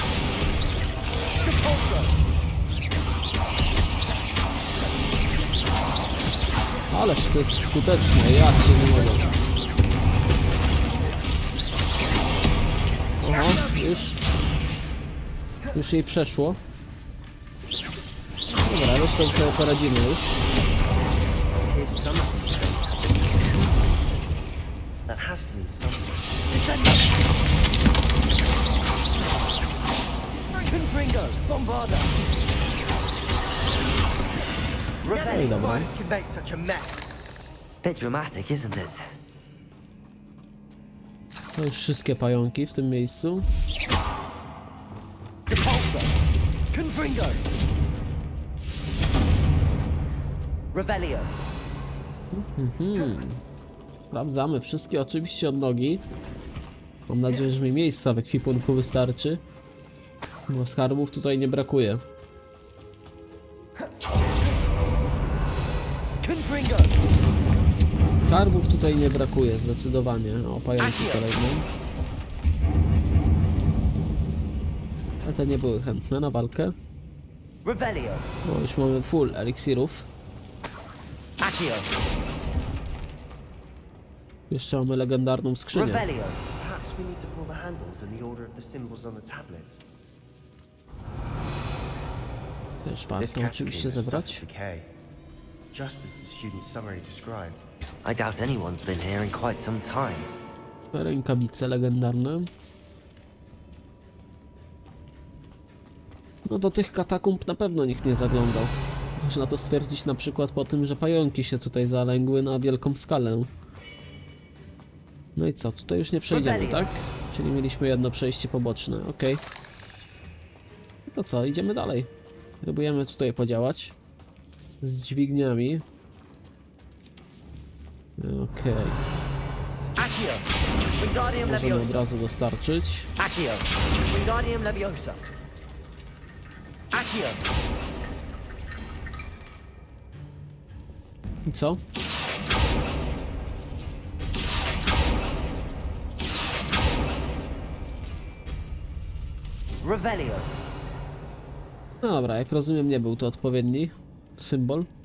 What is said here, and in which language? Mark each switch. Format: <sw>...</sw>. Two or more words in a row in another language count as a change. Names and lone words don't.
<pl>Ależ to jest skuteczne, ja cię nie mogę. Oho, już jej przeszło. Dobra, resztą sobie poradzimy już.</pl> <en>Here's some of these things. That has to mean something. Confringo. Bombarda.</en> <pl>No i dobra.</pl> <en>Spiders can make such a mess. Bit dramatic, isn't it?</en> <pl>To już wszystkie pająki w tym miejscu. Depulso. Confringo. Revelio. Sprawdzamy wszystkie oczywiście odnogi. Mam nadzieję, że mi miejsca w ekwipunku wystarczy. Bo skarbów tutaj nie brakuje. Confringo. Skarbów tutaj nie brakuje, zdecydowanie. O, pająki kolejne. A te nie były chętne na walkę. Revelio. No, już mamy full eliksirów. Accio. Jeszcze mamy legendarną skrzynię. Revelio.</pl> <en>Perhaps we need to pull the handles in the order of the symbols on the tablets.</en> <pl>Też</pl> <en>This</en> <pl>warto</pl> <en>catacomb</en> <pl>oczywiście</pl> <en>has</en> <pl>zebrać.</pl> <en>suffered decay, just as the student's summary described. I doubt anyone's been here in quite some time.</en> <pl>Rękawice legendarne. No do tych katakumb na pewno nikt nie zaglądał. Można to stwierdzić na przykład po tym, że pająki się tutaj zalęgły na wielką skalę. No i co, tutaj już nie przejdziemy, tak? Czyli mieliśmy jedno przejście poboczne, ok. No co, idziemy dalej. Próbujemy tutaj podziałać z dźwigniami. Okej. Accio. Wingardium Możemy od Leviosa. razu dostarczyć. Accio. Wingardium Leviosa. Accio. I co? Revelio. No dobra, jak rozumiem, nie był to odpowiedni symbol.</pl>